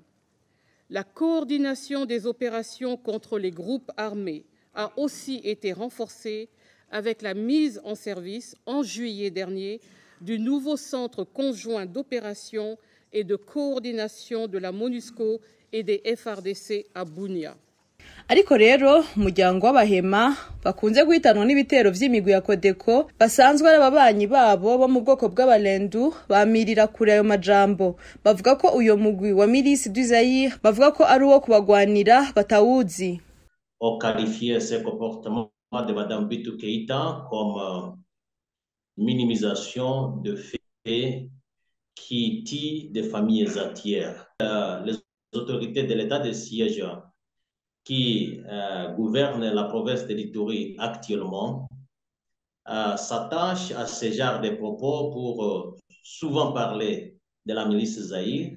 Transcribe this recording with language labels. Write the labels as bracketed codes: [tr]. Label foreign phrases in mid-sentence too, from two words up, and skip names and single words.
[fr] La coordination des opérations contre les groupes armés a aussi été renforcée avec la mise en service en juillet dernier du nouveau centre conjoint d'opération et de coordination de la MONUSCO et des FARDC à Bunia. [rn] Ariko rero umuryango w'abahema bakunze guhitanwa n'ibitero vy'imigwi ya Codeco basanzwe ari ababanyi babo bo mu bwoko bw'abalendu bamirira kure ayo majambo. Bavuga ko uyo mugwi wa Milice du Zaïre bavuga ko ari uwo kubagwanira batawuzi. [fr] On qualifié ce comportement de Madame Bintou Keita comme minimisation de faits qui tue des familles entières. Les autorités de l'état de siège qui gouvernent la province de l'Ituri actuellement s'attachent à ce genre de propos pour souvent parler de la milice Zaïre.